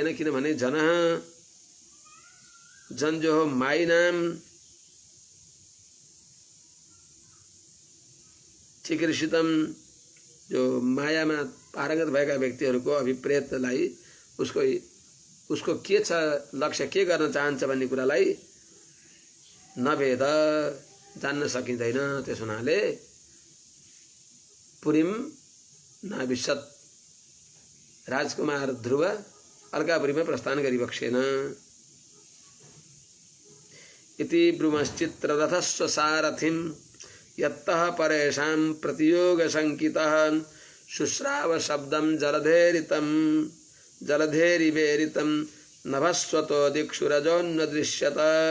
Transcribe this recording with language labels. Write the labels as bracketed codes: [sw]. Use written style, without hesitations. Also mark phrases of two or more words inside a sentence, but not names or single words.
[ne] किनभने जनः जन जो हो [sa] मायिनाम चिकीर्षितम [ne] जो मायामा पारंगत भएका व्यक्तिहरूको अभिप्रेतलाई उसको के छ लक्ष्य के गर्न चाहन्छ भन्ने कुरालाई नभेद जान्न सकिँदैन। त्यस हुनाले [sa] पुरीं नाविशत् [ne] राजकुमार ध्रुव अलकापुरीमा प्रस्थान गरिबक्सेन। [sa] इति ब्रुमश्चित्ररथस्व सारथिं यत्तः परेषां प्रतियोग संकितः शुश्राव शब्दं जलधेरिवेरितं नभस्वतो दिक्षुरजोन्न दृश्यत।